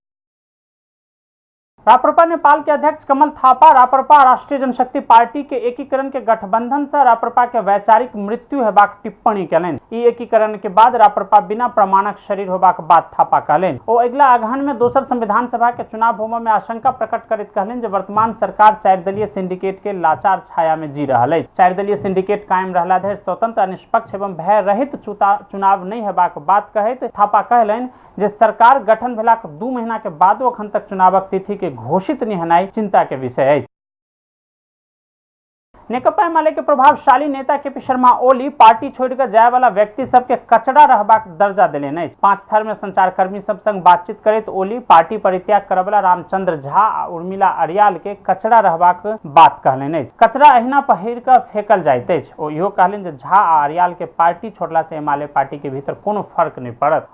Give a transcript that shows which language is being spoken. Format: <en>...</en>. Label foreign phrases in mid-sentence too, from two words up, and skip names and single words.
<mai>राप्रपा नेपाल के अध्यक्ष कमल थापा राप्रपा राष्ट्रीय जनशक्ति पार्टी के एकीकरण के गठबंधन से राप्रपा के वैचारिक मृत्यु हेबाक टिप्पणी कयलनि। ई एकीकरण के बाद राप्रपा बिना प्रमाणक शरीर होबाक बात थापा कहलनि। ओ अगिला अगहन में दोसर संविधान सभा के चुनाव होबय में आशंका प्रकट करैत कहलनि जे वर्तमान सरकार 4 दलीय सिंडिकेट के लाचार छाया में जी रहल अछि। 4 दलीय सिंडिकेट कायम रहला धरि स्वतंत्र, निष्पक्ष एवं भय रहित चुनाव नहीं हेबाक बात कहैत थापा कहलनि जे सरकार गठन भेलाक 2 महीना के बादो अखन तक चुनावक तिथि के घोषित नहीं होनाइ चिंता के विषय अछि। नेकपा एमाले के प्रभावशाली नेता केपी शर्मा ओली पार्टी छोड़कर जाय वाला व्यक्ति सबके कचड़ा रहबाक दर्जा देलनि अछि। 5 थर में संचारकर्मी सब संग बातचीत करैत ओली पार्टी परित्याग करबला रामचंद्र झा आ उर्मिला अरियाल के कचड़ा रहबाक बात कहलनि अछि। कचड़ा अहिना पहिर कऽ फेकल जाइत अछि। ओ इहो कहलनि जे झा आ अरियाल के पार्टी छोड़ला से एमाले पार्टी के भीतर कोनो फर्क नहीं पड़त।</mai>